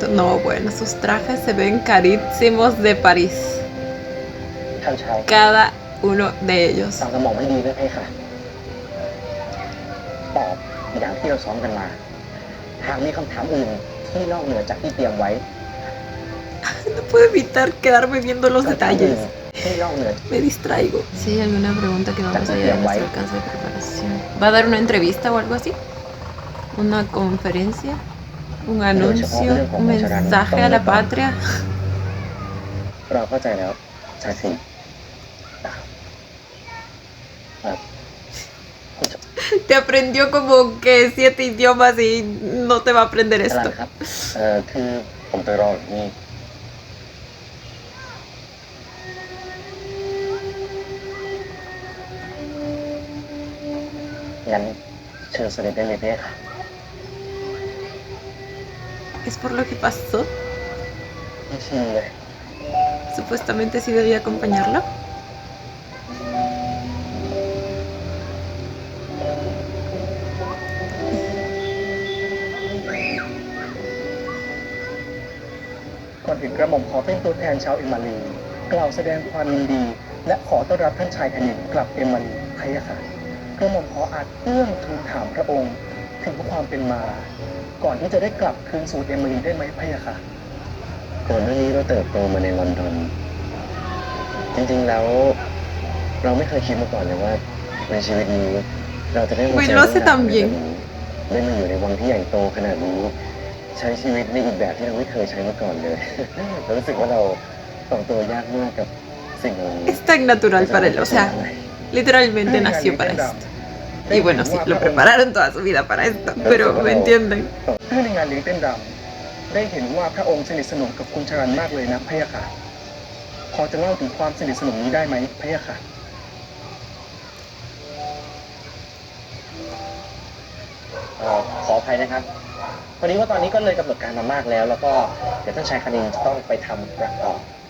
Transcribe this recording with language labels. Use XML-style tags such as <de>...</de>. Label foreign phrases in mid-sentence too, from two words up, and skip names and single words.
<es>No, bueno, sus trajes se ven carísimos de París.</es> <th>ท่านชาย</th> <es>Cada uno de ellos.</es> <th>ฟังสมองไม่ดีด้วยพี่ค่ะตอบอย่างที่เราซ้อมกันมาหากมีคำถามอื่นที่นอกเหนือจากที่เตรียมไว้</th> <es>No puedo evitar quedarme viendo los</es> <th>คำถามอื่น</th> <es>detalles.</es> <th>ที่นอกเหนือ</th> <es>Me distraigo. Si hay alguna pregunta que no más allá de nuestro alcance de preparación. ¿Va a dar una entrevista o algo así? ¿Una conferencia? ¿Un anuncio? ¿Un mensaje a la patria?</es> <th>เราเข้าใจแล้วชายสิง</th> <es>Te aprendió como que 7 idiomas y no te va a aprender</es> <th>อะไร</th> <es>esto.</es> <th>ครับคือผมไปรออยู่นี่งั้นเชิญเสด็จได้เลยพี่ค่ะ</th> <es>¿Es por lo que pasó?</es> <th>ไม่ชินเลย</th> <es>Supuestamente sí debía acompañarlo.</es> <th>ก่อนอื่นกระหม่อมขอเป็นตัวแทนชาวเอมารีกล่าวแสดงความยินดี และขอต้อนรับ ท่านชายแผ่นดินกลับเอมารีพะยะค่ะกระหม่อมขออาจเอื้อมทูลถามพระองค์ถึงความเป็นมา ก่อนที่จะได้กลับคืนสู่เอมารีได้ไหมพะยะค่ะก่อนหน้านี้เราเติบโตมาในลอนดอนจริงๆแล้วเราไม่เคยคิดมาก่อนเลยว่าในชีวิตนี้เราจะได้มาเจอ</th> <es>Bueno, lo hace tan bien.</es> <th>ได้มาอยู่ในวังที่ใหญ่โตขนาดนี้ใช้ชีวิตในอีกแบบที่เราไม่เคยใช้มาก่อนเลย เรารู้สึกว่าเราปรับตัวยากมากกับสิ่งเหล่านี้</th> <es>Es tan natural para él, o sea, literalmente nació para esto. Y bueno, sí, lo prepararon toda su vida para esto, pero ¿me entienden?</es> <th>เพื่อนในงานเลี้ยงเต้นรำได้เห็นว่าพระองค์สนิทสนมกับคุณชรันมากเลยนะพะยะค่ะพอจะเล่าถึงความสนิทสนมนี้ได้ไหมพะยะค่ะ ขออภัยนะครับพอดีว่าตอนนี้ก็เลยกำหนดการมามากแล้ว แล้วก็เดี๋ยวท่านชายคณินจะต้องไปทำประกอบ</th>